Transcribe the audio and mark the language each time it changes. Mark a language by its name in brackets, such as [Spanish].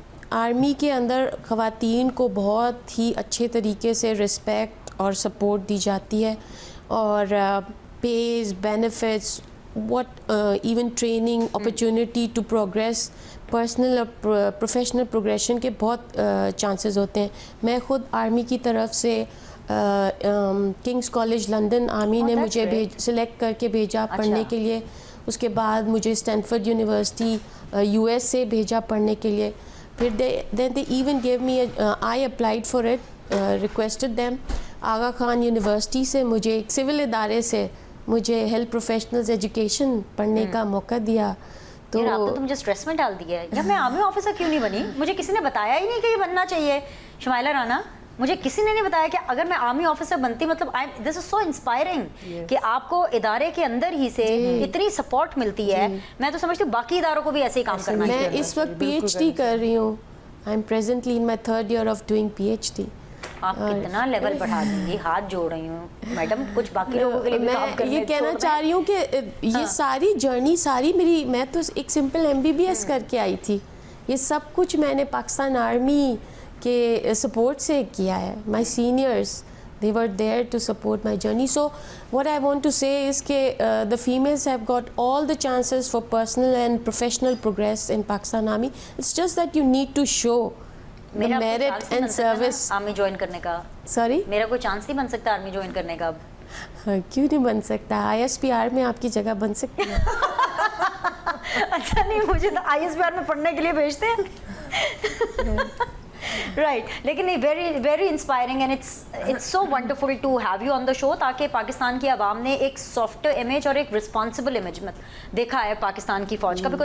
[Urdu] Army کے اندر خواتین کو بہت ہی اچھے طریقے سے رسپیکٹ اور سپورٹ دی جاتی ہے, اور Ps, benefits, even training, [English] opportunity to progress, [Urdu] personal اور پروفیشنل پروگریشن کے بہت چانسز ہوتے ہیں. میں خود آرمی کی طرف سے کنگس کالج لندن آرمی نے مجھے سلیکٹ کر کے بھیجا پڑھنے کے لیے. اس کے بعد مجھے اسٹینفورڈ یونیورسٹی US سے بھیجا پڑھنے کے لیے. [English] پھر then they even gave me I applied for it, requested them. [Urdu] Agha Khan university سے مجھے ایک سول ادارے سے مجھے ہیلتھ پروفیشنلز ایجوکیشن پڑھنے کا موقع دیا. تو آپ تو مجھے اسٹریس میں ڈال دیا ہے. یا میں آرمی آفیسر کیوں نہیں بنی؟ مجھے کسی نے بتایا ہی نہیں کہ یہ بننا چاہیے. شمائلہ رانا, مجھے کسی نے نہیں بتایا کہ اگر میں آرمی آفیسر بنتی, مطلب [English] this is so inspiring [Urdu] کہ آپ کو ادارے کے اندر ہی سے اتنی سپورٹ ملتی ہے. میں تو سمجھتی ہوں باقی اداروں کو بھی ایسے ہی کام کرنا چاہیے. میں اس وقت پی ایچ ڈی کر رہی ہوں. [English] I am presently in my 3rd year of doing P H D. [Urdu] آپ کتنا لیول بڑھا دیں گی, ہاتھ جوڑ رہی ہوں میڈم, کچھ باقی لوگوں کے لیے بھی کام کرنے. میں یہ کہنا چاہ رہی ہوں کہ یہ ساری جرنی ساری میری, میں تو ایک سمپل MBBS کر کے آئی تھی. یہ سب کچھ میں نے پاکستان آرمی کے سپورٹ سے کیا ہے. [English] My seniors they were there to support my journey. So what I want to say is that the females have got all the chances for personal and professional progress in Pakistan Army. It's just that you need to show the merit and service. [Urdu] Army join کرنے کا, [English] Sorry? [Urdu] میرا کوئی chance نہیں بن سکتا army join کرنے کا؟ کیوں نہیں بن سکتا؟ ISPR میں آپ کی جگہ بن سکتی ہے. اچھا نہیں, مجھے تو ISPR میں پڑھنے کے لیے بھیجتے ہیں. رائٹ, لیکن [English] very very inspiring and it's so wonderful to have you on the show, [Urdu] تاکہ پاکستان کی عوام نے ایک سافٹ امیج اور ایک رسپانسبل امیج دیکھا ہے پاکستان کی فوج کا.